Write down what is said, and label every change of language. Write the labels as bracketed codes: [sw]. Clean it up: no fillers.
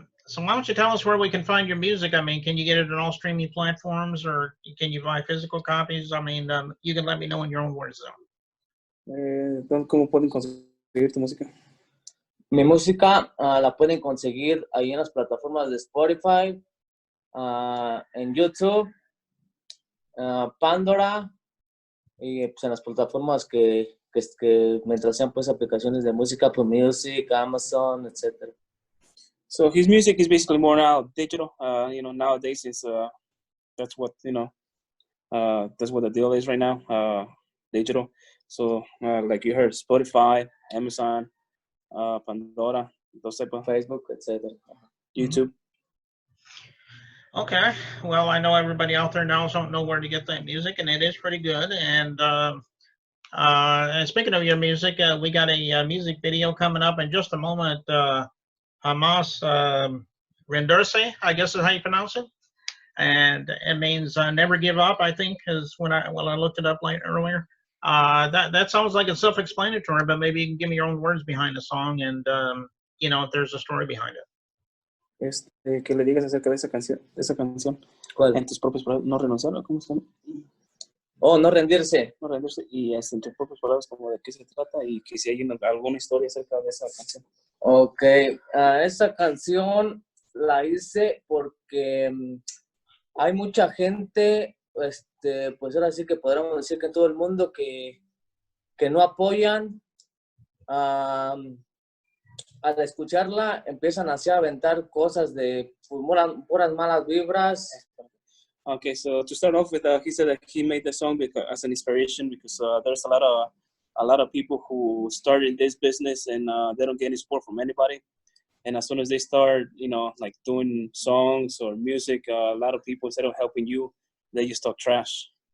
[en] So why don't you tell us where we can find your music? I mean, can you get it on all streaming platforms, or can you buy physical copies? I mean, you can let me know in your own words, though. [es] ¿Cómo pueden conseguir tu música? Mi música la pueden conseguir ahí en las plataformas de Spotify, en YouTube, Pandora, y pues en las plataformas que mientras sean pues aplicaciones de música, Apple Music, Amazon, etc. [en] So his music is basically more now digital. You know, nowadays is that's what, you know, that's what the deal is right now. Digital. So like you heard, Spotify, Amazon, Pandora, those type of Facebook, etc. YouTube. Okay, well, I know everybody out there now don't know where to get that music, and it is pretty good. And speaking of your music, we got a music video coming up in just a moment. Hamas Renderse, I guess is how you pronounce it, and it means never give up. I think is when I looked it up earlier. That sounds like it's self-explanatory, but maybe you can give me your own words behind the song, and you know if there's a story behind it. [es] Que le digas acerca de esa canción. ¿Cuál? En tus propias palabras, no renunciar, ¿cómo se llama? Oh, no rendirse. No rendirse, y en tus propias palabras como de qué se trata y que si hay alguna historia acerca de esa canción. Ok, esa canción la hice porque hay mucha gente, pues ahora sí que podríamos decir que en todo el mundo que no apoyan. Al escucharla empiezan así a aventar cosas de puras malas vibras. [en] Okay, so to start off with, he said that he made the song as an inspiration because there's a lot of people who started this business and they don't get any support from anybody. And as soon as they start, you know, like doing songs or music, a lot of people, instead of helping you, they just talk trash.